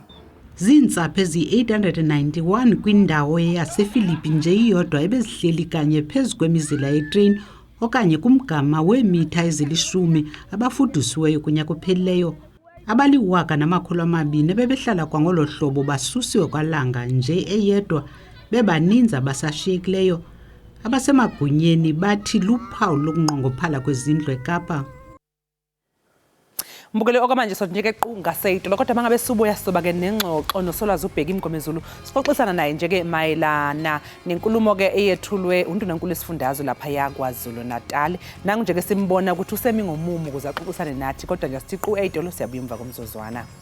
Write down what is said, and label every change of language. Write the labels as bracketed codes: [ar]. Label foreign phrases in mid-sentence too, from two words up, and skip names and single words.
[xh] Ziintsapho ezi-891 kwindawo yaseFilipi nje iyodwa ebezihleli kanye phezu kwemizila yetreyini okanye kumgama weemitha ezili-10 abafudusisiweyo kunyaka ophelileyo. Abali-1,200 bebehlala kwangolo hlobo basusiwe kwalanga nje eyedwa, bebaninzi abasashiyekileyo. Abasemagunyeni bathi luphawu lokunqongophala kwezindlu eKapa. [zu] Mbukeli okwamanje sonjeke qunga seyito kodwa mangabe sibuya sizoba ke nengxoxo noSolwazi uBheki Mgomezulu sixoxisana naye nje ke mayelana nenkulumo ke eyethulwe undunankulu esifundazwe lapha yaKwaZulu Natal. Nangu nje ke simbona ukuthi usemi ngomumo ukuze axoxisane nathi kodwa nje sithi qu8 lo siyabuya emva komzuzwana.